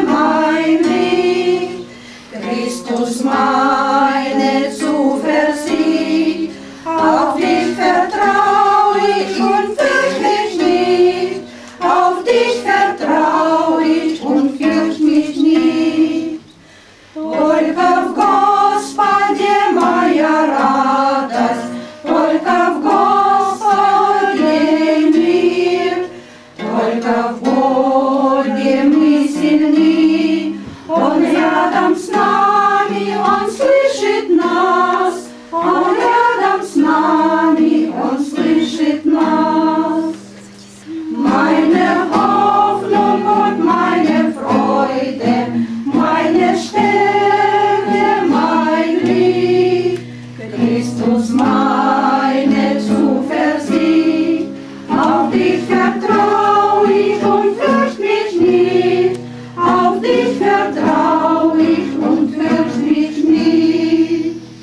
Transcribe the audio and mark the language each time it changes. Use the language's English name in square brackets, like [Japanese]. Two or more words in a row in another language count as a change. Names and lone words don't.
[German] mein Licht, Christus meine Zuversicht, auf dich vertrau ich und fürcht mich nicht, auf dich vertrau ich und fürcht mich nicht. [Russian] Только в Господе моя радость, только в Господе мир, только в Боге мы сильны, Он рядом с нами, Он слышит нас, Он рядом с нами, Он слышит нас. [German] Meine Hoffnung und meine Freude, meine Stärke, mein Licht, Christus meine Zuversicht, auf dich vertrau ich und fürcht mich nicht, auf dich vertrau ich und fürcht mich nicht.